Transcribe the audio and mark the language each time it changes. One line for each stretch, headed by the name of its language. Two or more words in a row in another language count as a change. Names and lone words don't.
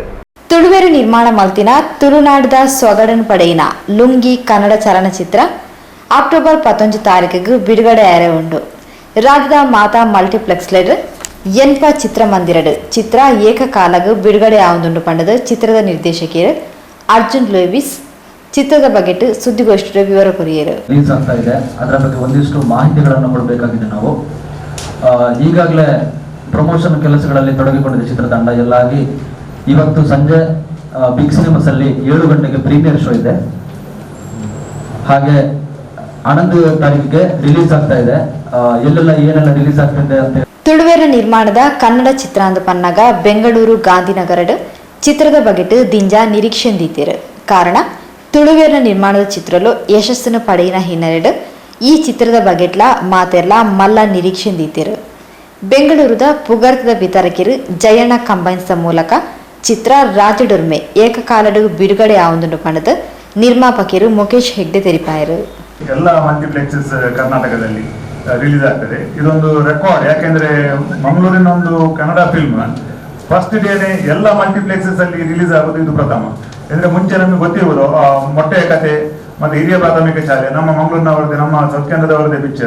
Tulu: ತುಳುವೆರು ನಿರ್ಮಾಣ ಮಲ್ತಿನ ತುಳುನಾಡದ ಸೊಗಡನ್ ಪಡೆಯಿನ ಲುಂಗಿ ಕನ್ನಡ ಚಲನಚಿತ್ರ ಅಕ್ಟೋಬರ್ 11 ತಾರೀಕಿಗೆ ಬಿಡುಗಡೆ ಆಯರೆ ಉಂಡು. ರಾಜ್ಯದ ಮಾತಾ ಮಲ್ಟಿಪ್ಲೆಕ್ಸ್ ಎನ್ಪ ಚಿತ್ರಮಂದಿರಡು ಚಿತ್ರ ಏಕಕಾಲಗೂ ಬಿಡುಗಡೆ ಆವೊಂದುಂಡು ಪಂಡದು ಚಿತ್ರದ ನಿರ್ದೇಶಕರು ಅರ್ಜುನ್ ಲೂಯಿಸ್ ಚಿತ್ರದ ಬಗ್ಗೆ ಸುದ್ದಿಗೋಷ್ಠಿಯ ವಿವರ ಕೊರಿಯರು.
Kannada: ರಿಲೀಸ್ ಆಗ್ತಾ ಇದೆ, ಅದರ ಬಗ್ಗೆ ಒಂದಿಷ್ಟು ಮಾಹಿತಿಗಳನ್ನು ಕೊಡಬೇಕಾಗಿದೆ. ನಾವು ಈಗಾಗಲೇ ಪ್ರಮೋಷನ್ ಕೆಲಸಗಳಲ್ಲಿ ತೊಡಗಿಕೊಂಡಿದ್ದ ಚಿತ್ರತಂಡ ಎಲ್ಲಾಗಿ ಇವತ್ತು ಸಂಜೆ ಬಿಗ್ ಸಿನಿಮಾಸ್ ಅಲ್ಲಿ 7 ಗಂಟೆಗೆ
English: premiere show
Kannada: ಇದೆ. ಹಾಗೆ 11 ತಾರೀಕಿಗೆ ರಿಲೀಸ್ ಆಗ್ತಾ ಇದೆ. ಎಲ್ಲೆಲ್ಲ ಏನೆಲ್ಲ ರಿಲೀಸ್ ಆಗ್ತಿದೆ ಅಂತ
Tulu: ತುಳುವೆರ ನಿರ್ಮಾಣದ ಕನ್ನಡ ಚಿತ್ರ ಅಂದ ಪನ್ನಾಗ ಬೆಂಗಳೂರು ಗಾಂಧಿನಗರಡು ಚಿತ್ರದ ಬಗ್ಗೆ ದಿಂಜ ನಿರೀಕ್ಷೆ ದೀತಿರು. ಕಾರಣ ತುಳುವೆರ ನಿರ್ಮಾಣದ ಚಿತ್ರಲು ಯಶಸ್ಸನ್ನು ಪಡೆಯಿನ ಹಿನ್ನೆಲೆಡು ಈ ಚಿತ್ರದ ಬಗೆಟ್ಲ ಮಾತೆಲ್ಲ ಮಲ್ಲ ನಿರೀಕ್ಷೆ ದೀತಿರು. ಬೆಂಗಳೂರದ ಪುಗರ್ತದ ವಿತರಕಿರು ಜಯಣ್ಣ ಕಂಬೈನ್ಸ್ ಮೂಲಕ ಚಿತ್ರ ರಾಜ್ಯಡೊರ್ಮೆ ಏಕಕಾಲಡು ಬಿಡುಗಡೆ ಆವೊಂದುಂಡು ಪಂಡದು ನಿರ್ಮಾಪಕರು ಮುಖೇಶ್ ಹೆಗ್ಡೆ ತೆರಿಪಾಯರು.
Kannada: ಎಲ್ಲ ಮಲ್ಟಿಪ್ಲೆಕ್ಸಸ್ ಕರ್ನಾಟಕದಲ್ಲಿ ರಿಲೀಸ್ ಆಗ್ತದೆ. ಇದೊಂದು ರೆಕಾರ್ಡ್, ಯಾಕೆಂದ್ರೆ ಮಂಗಳೂರಿನ ಒಂದು ಕನ್ನಡ ಫಿಲ್ಮ್
English: first dayne
Kannada: ಎಲ್ಲ ಮಲ್ಟಿಪ್ಲೆಕ್ಸಸ್ ಅಲ್ಲಿ ರಿಲೀಸ್ ಆಗೋದು ಇದು ಪ್ರಥಮ. ಅಂದ್ರೆ ಮುಂಚೆ ನಮಗೆ ಗೊತ್ತಿರ್ಬೋದು ಮೊಟ್ಟೆಯ ಕತೆ ಮತ್ತೆ ಹಿರಿಯ ಪ್ರಾಥಮಿಕ ಶಾಲೆ ನಮ್ಮ ಮಂಗಳೂರಿನವರದೇ, ನಮ್ಮ ಸತ್ಕೇಂದ್ರದವರದೇ ಪಿಕ್ಚರ್.